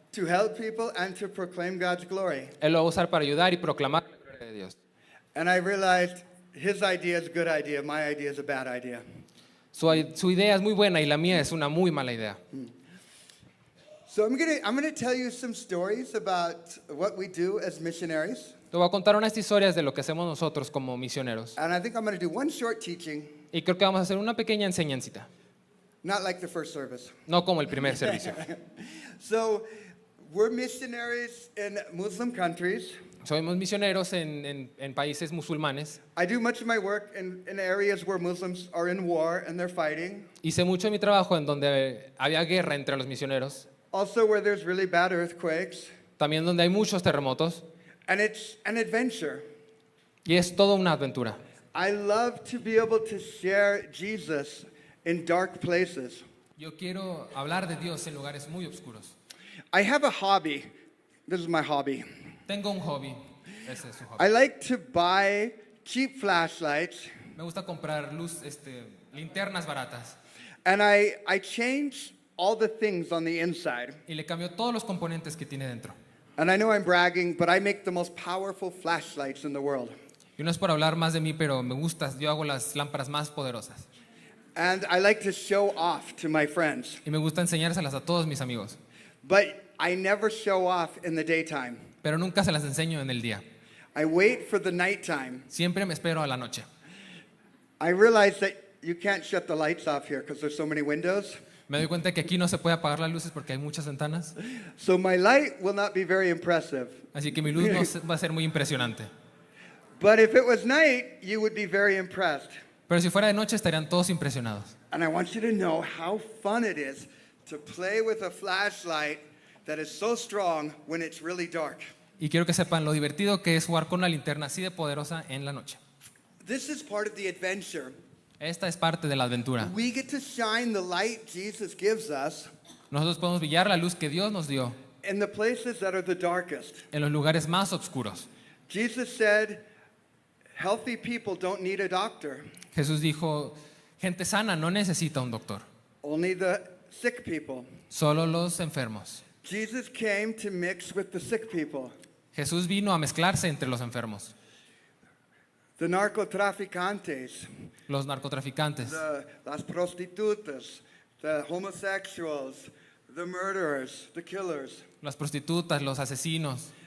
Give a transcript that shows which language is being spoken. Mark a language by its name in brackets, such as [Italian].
[English] to help people and to proclaim God's glory. [Spanish] Él lo va a usar para ayudar y proclamar la gloria de Dios. [English] And I realized his idea is a good idea, my idea is a bad idea. [Spanish] Su idea es muy buena y la mía es una muy mala idea. [English] So I'm gonna tell you some stories about what we do as missionaries. [Spanish] Te voy a contar unas historias de lo que hacemos nosotros como misioneros. [English] And I think I'm gonna do one short teaching, [Spanish] Y creo que vamos a hacer una pequeña enseñancita, [English] not like the first service. [Spanish] no como el primer servicio. [English] So we're missionaries in Muslim countries. [Spanish] Somos misioneros en países musulmanes. [English] I do much of my work in areas where Muslims are in war and they're fighting. [Spanish] Hice mucho de mi trabajo en donde había guerra entre los misioneros, [English] Also where there's really bad earthquakes. [Spanish] también donde hay muchos terremotos, [English] And it's an adventure. [Spanish] y es toda una aventura. [English] I love to be able to share Jesus in dark places. [Spanish] Yo quiero hablar de Dios en lugares muy oscuros. [English] I have a hobby. This is my hobby. [Spanish] Tengo un hobby, ese es su hobby. [English] I like to buy cheap flashlights [Spanish] Me gusta comprar linternas baratas [English] and I change all the things on the inside. [Spanish] y le cambio todos los componentes que tiene dentro. [English] And I know I'm bragging, but I make the most powerful flashlights in the world. [Spanish] Y no es por hablar más de mí, pero me gusta, yo hago las lámparas más poderosas. [English] And I like to show off to my friends. [Spanish] Y me gusta enseñárselas a todos mis amigos, [English] But I never show off in the daytime. [Spanish] pero nunca se las enseño en el día. [English] I wait for the nighttime. [Spanish] Siempre me espero a la noche. [English] I realize that you can't shut the lights off here because there's so many windows. [Spanish] Me doy cuenta que aquí no se puede apagar las luces porque hay muchas ventanas, [English] So my light will not be very impressive. [Spanish] así que mi luz no va a ser muy impresionante. [English] But if it was night, you would be very impressed. [Spanish] Pero si fuera de noche estarían todos impresionados. [English] And I want you to know how fun it is to play with a flashlight that is so strong when it's really dark. [Spanish] Y quiero que sepan lo divertido que es jugar con una linterna así de poderosa en la noche. [English] This is part of the adventure. [Spanish] Esta es parte de la aventura. [English] We get to shine the light Jesus gives us [Spanish] Nosotros podemos brillar la luz que Dios nos dio [English] in the places that are the darkest. [Spanish] en los lugares más oscuros. [English] Jesus said, healthy people don't need a doctor, [Spanish] Jesús dijo, gente sana no necesita un doctor, [English] only the sick people. [Spanish] solo los enfermos. [English] Jesus came to mix with the sick people. [Spanish] Jesús vino a mezclarse entre los enfermos, [English] The narcotraficantes, [Spanish] los narcotraficantes, las prostitutas, [English] the homosexuals, the murderers, the killers. [Spanish] las prostitutas, los asesinos.